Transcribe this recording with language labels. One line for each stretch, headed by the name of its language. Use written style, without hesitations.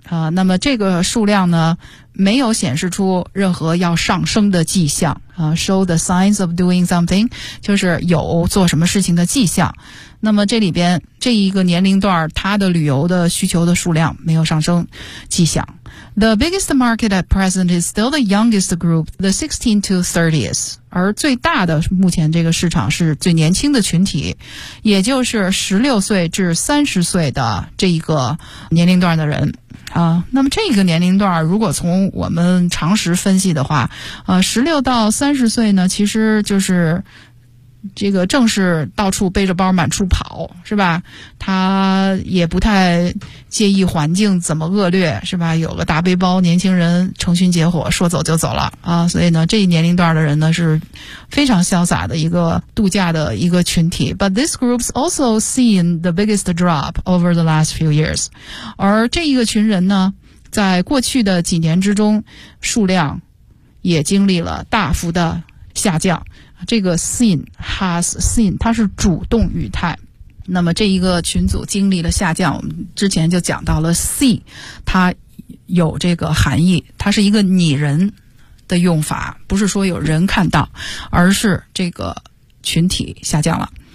Chinese: 那么这个数量呢，没有显示出任何要上升的迹象。
English: Show the signs of doing something，
Chinese: 就是有做什么事情的迹象。那么这里边这一个年龄段，它的旅游的需求的数量没有上升迹象。
English: The biggest market at present is still the youngest group, the 16 to 30s。
Chinese: 而最大的目前这个市场是最年轻的群体，也就是16岁至30岁的这一个年龄段的人。那么这个年龄段如果从我们常识分析的话，16到30岁呢，其实就是这个正是到处背着包满处跑，是吧？他也不太介意环境怎么恶劣，是吧？有个大背包，年轻人成群结伙说走就走了啊！所以呢，这一年龄段的人呢是非常潇洒的一个度假的一个群体。
English: But this group's also seen the biggest drop over the last few years。
Chinese: 而这一个群人呢，在过去的几年之中，数量也经历了大幅的下降。这个 seen has seen 它是主动语态，那么这一个群组经历了下降，我们之前就讲到了 see 它有这个含义，它是一个拟人的用法，不是说有人看到，而是这个群体下降了。